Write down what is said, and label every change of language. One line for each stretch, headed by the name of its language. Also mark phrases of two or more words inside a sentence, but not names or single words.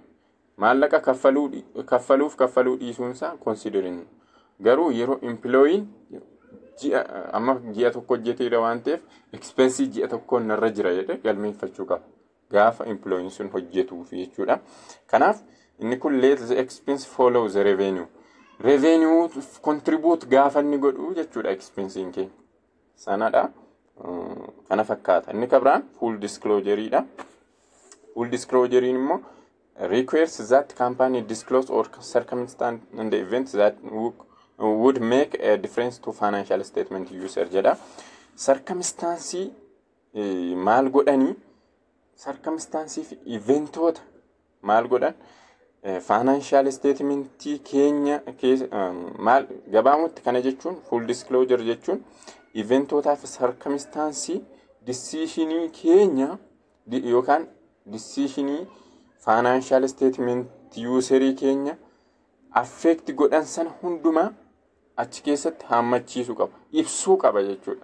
Oromo: Maallaqa kaffaluu dhiisuunsaa considering. Garuu yeroo employeen ji'a tokko hojjeteedha waan ta'eef expense ji'a tokkoon narra jira jedhee galmeeffachuu qaba. Gaafa employeen sun hojjetuuf jechuudha. Kanaaf inni kun
English: let the expense follow the revenue. Revenue contribute
Oromo: gaafa inni godhu jechuudha expensiin keenya. Sanadha. Kana fakkaata. Inni kabiraan full disclosureidha.
English: Full disclosure immoo requires that company disclose or circumstance and the events that would make a difference to financial statement user jedha.
Oromo: Circumstance maal godhanii circumstance fi eventoota maal godhan
English: financial statement
Oromo: keenya maal gabaamutti kana jechuun
English: full disclosure
Oromo: jechuun eventoota fi circumstance decisionii keenya yookaan decisionii
English: financial statement
Oromo: userii keenya affect godhan sana hundumaa achi keessatti hammachiisuu qaba, ibsuu qaba jechuudha.